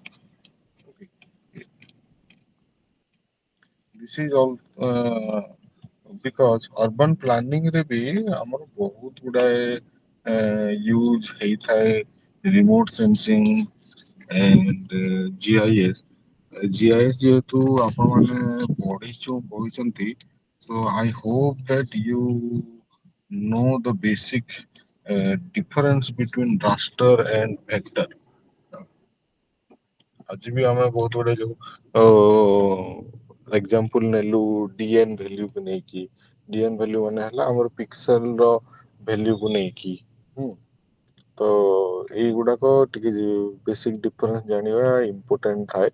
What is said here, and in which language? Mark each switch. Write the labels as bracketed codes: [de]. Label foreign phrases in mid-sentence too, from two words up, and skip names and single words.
[en] Okay. This is all because urban planning [or] ରେ ବି ଆମର ବହୁତ ଗୁଡାଏ ୟୁଜ ହେଇଥାଏ [en] remote sensing and GIS. [or] GIS ଯେହେତୁ ଆପଣମାନେ ପଢିଛନ୍ତି, [en] so I hope that you know the basic difference between raster and vector. [or] ଆଜି ବି ଆମେ ବହୁତ ଗୁଡେ ଯୋଉ ଏକ୍ସାମ୍ପଲ ନେଲୁ DN ଭ୍ୟାଲ୍ୟୁ କୁ ନେଇକି, DN ଭ୍ୟାଲ୍ୟୁ ମାନେ ହେଲା ଆମର ପିକ୍ସେଲ ର ଭ୍ୟାଲ୍ୟୁକୁ ନେଇକି। ହୁଁ ତ ଏଇଗୁଡାକ ଟିକେ [en] basic difference [or] ଜାଣିବା ଇମ୍ପୋର୍ଟାଣ୍ଟ ଥାଏ।